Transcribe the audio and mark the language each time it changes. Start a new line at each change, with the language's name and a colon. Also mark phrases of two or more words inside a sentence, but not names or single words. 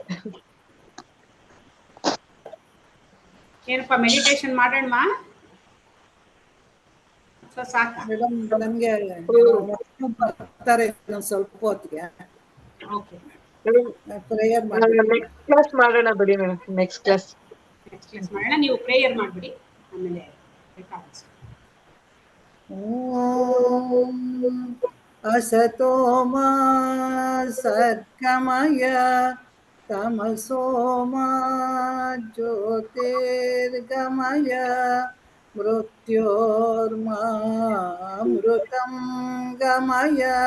Kannada: ಏನಪ್ಪ ಮೆಡಿಟೇಷನ್ ಮಾಡೋಣ? ಸೊ ಸಾಕಾ? ಮೇಡಮ್ ನನ್ಗೆ ಬರ್ತಾರೆ ಇನ್ನೊಂದ್ ಸ್ವಲ್ಪ ಹೊತ್ತಿಗೆ ಓಕೆ, ಪ್ರೇಯರ್ ಮಾಡಿ.
English: next class
Kannada: ಮಾಡೋಣ ಬಿಡಿ ಮೇಡಮ್,
English: next class. next class
Kannada: ಮಾಡೋಣ. ನೀವು ಪ್ರೇಯರ್ ಮಾಡಿಬಿಡಿ, ಆಮೇಲೆ ಬೇಕಾಗುತ್ತೆ.
Sanskrit: ಓಂ असतो मा सद्गमय तमसो मा ज्योतिर्गमय मृत्योर्मामृतं गमय।